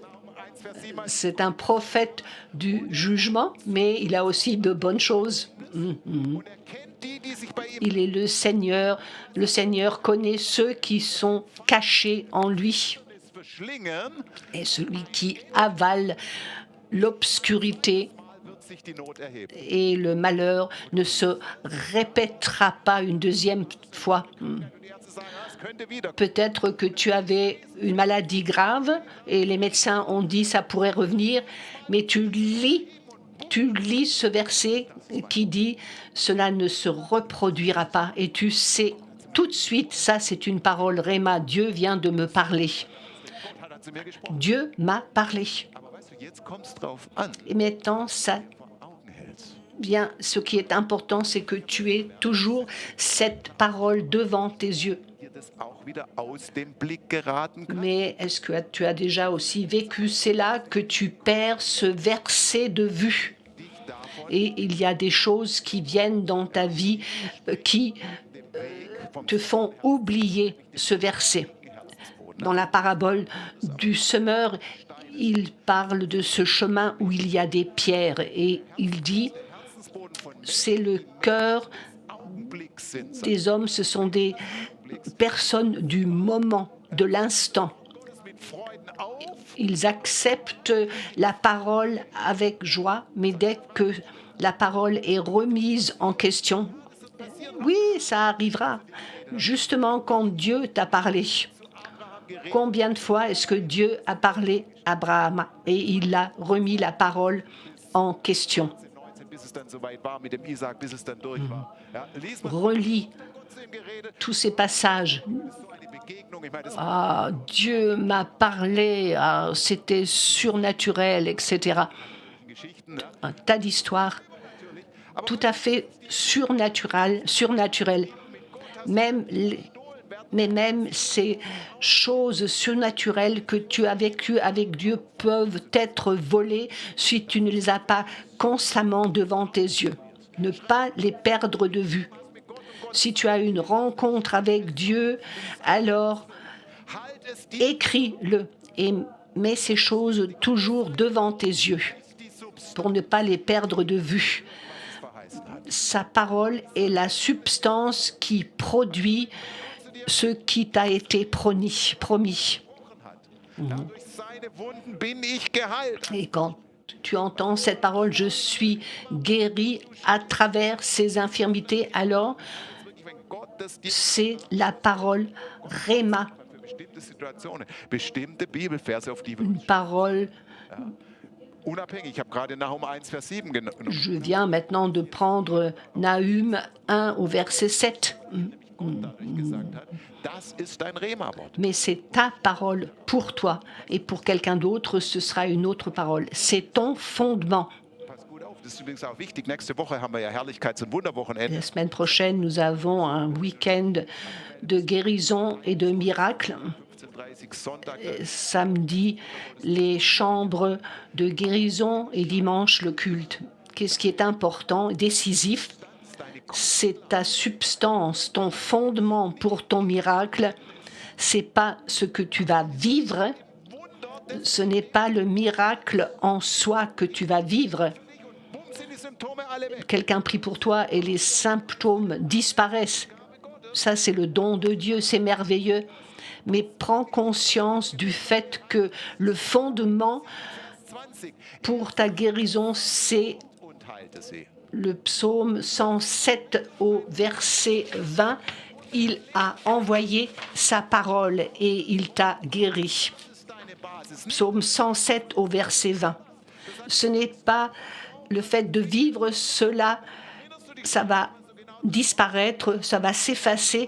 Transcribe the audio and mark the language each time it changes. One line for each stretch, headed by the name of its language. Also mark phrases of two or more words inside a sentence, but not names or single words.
German: 1, Vers 7.
French: C'est un prophète du jugement, mais il a aussi de bonnes choses.
German: Und er kennt die, die sich bei ihm
French: Il est le Seigneur. Le Seigneur connaît ceux qui sont cachés en lui.
German: verschlingen,
French: Et celui qui avale l'obscurité
German: wird sich die Not erheben.
French: et le malheur ne se répétera pas une deuxième fois.
German: Und die Ärzte sagen, ah, es könnte wieder.
French: Peut-être que tu avais une maladie grave et les médecins ont dit ça pourrait revenir, mais tu lis ce verset qui dit cela ne se reproduira pas et tu sais tout de suite, ça c'est une parole Rhéma, Dieu vient de me parler.
German: Gott hat zu mir gesprochen.
French: Dieu m'a parlé.
German: Aber weißt du, jetzt kommt es drauf an,
French: Et maintenant, ça
German: vor Augen hältst.
French: vient, ce qui est important, c'est que tu aies toujours cette parole devant tes yeux.
German: Dir das auch wieder aus dem Blick geraten kann.
French: Mais est-ce que tu as déjà aussi vécu cela, que tu perds ce verset de vue?
German: Dich davon
French: Et il y a des choses qui viennent dans ta vie qui te font oublier ce verset. Dans la parabole du semeur, il parle de ce chemin où il y a des pierres et il dit,
German: Herzensboden von
French: c'est le cœur
German: Augenblick sind.
French: des hommes, ce sont des personnes du moment, de l'instant.
German: Das mit Freuden auf,
French: Ils acceptent la parole avec joie, mais dès que la parole est remise en question, oui, ça arrivera. Justement quand Dieu t'a parlé. Combien de fois est-ce que Dieu a parlé à Abraham et il a remis la parole en question?
German: 19, bis es dann soweit war mit dem Isaac, bis es dann durch war. Ja, lies mal,
French: Relis
German: Gott zu ihm geredet,
French: tous ces passages.
German: so eine Begegnung. Ich meine, das
French: Ah, Dieu m'a parlé, ah, c'était surnaturel, etc.
German: sind Geschichten. Ja.
French: Un tas d'histoires tout à fait surnaturelles. Même mais même ces choses surnaturelles que tu as vécues avec Dieu peuvent être volées si tu ne les as pas constamment devant tes yeux. Ne pas les perdre de vue. Si tu as une rencontre avec Dieu, alors
German: Halt es dir
French: écris-le et mets ces choses toujours devant tes yeux
German: die Substanz
French: pour ne pas les perdre de vue.
German: verheißen hat.
French: Sa parole est la substance qui produit ce qui t'a été promis.
German: Ja, durch seine Wunden bin ich geheilt.
French: Et quand tu entends cette parole, je suis guéri à travers ces infirmités, alors
German: Wirklich, wenn Gott das dir
French: c'est la parole Rhéma,
German: für bestimmte Situationen, bestimmte Bibelverse, auf die wir
French: une parole.
German: unabhängig, ich habe gerade Nahum 1, Vers 7 genommen.
French: Je viens maintenant de prendre Nahum 1 au verset 7.
German: Gesagt hat, das ist dein Rema-Wort.
French: Mais c'est ta parole pour toi. Et pour quelqu'un d'autre, ce sera une autre parole. C'est ton fondement.
German: Pass gut auf, das ist übrigens auch wichtig. Nächste Woche haben wir ja Herrlichkeits- und Wunderwochenende.
French: La semaine prochaine, nous avons un week-end de guérison et de miracles.
German: 15:30 Sonntag.
French: Samedi, les chambres de guérison et dimanche, le culte. Qu'est-ce qui est important, décisif, c'est ta substance, ton fondement pour ton miracle. C'est pas ce que tu vas vivre, ce n'est pas le miracle en soi que tu vas vivre.
German: Bumm sind die Symptome alle weg.
French: Quelqu'un prie pour toi et les symptômes disparaissent. Ça, c'est le don de Dieu, c'est merveilleux. Mais prends conscience du fait que le fondement 20 pour ta guérison, c'est
German: und heilte sie.
French: le psaume 107 au verset 20, il a envoyé sa parole et il t'a guéri. Psaume 107 au verset 20. Ce n'est pas le fait de vivre cela, ça va disparaître, ça va s'effacer.